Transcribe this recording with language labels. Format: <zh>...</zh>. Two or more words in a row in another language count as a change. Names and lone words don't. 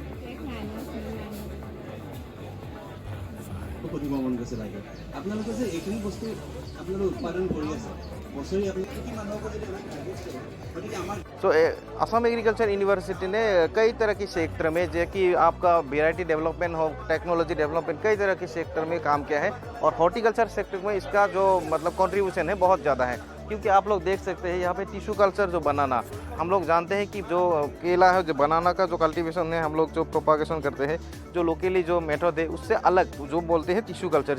<as>সুধিব মন গৈছে লাগে আপোনালোকে যে এইখিনি বস্তু আপোনালোকে উৎপাদন কৰি আছে বছৰি আপুনি কি মানুহক যদি গতিকে আমাৰ</as> <hi>तो असम एग्रीकल्चर यूनिवर्सिटी ने कई तरह के सेक्टर में जो कि आपका</hi> <en>variety development</en> <hi>हो,</hi> <en>technology development,</en> <hi>कई तरह के सेक्टर में काम किया है। और</hi> <en>horticulture sector</en> <hi>में इसका जो मतलब कंट्रीब्यूशन है बहुत ज़्यादा है, क्योंकि आप लोग देख सकते हैं यहाँ पे</hi> <en>tissue culture</en> <hi>जो बनाना, हम लोग जानते हैं कि जो केला है जो बनाना का जो कल्टीवेशन है हम लोग जो प्रोपागेशन करते हैं, जो लोकली जो मेथड है उससे अलग जो बोलते हैं</hi> <en>tissue culture.</en>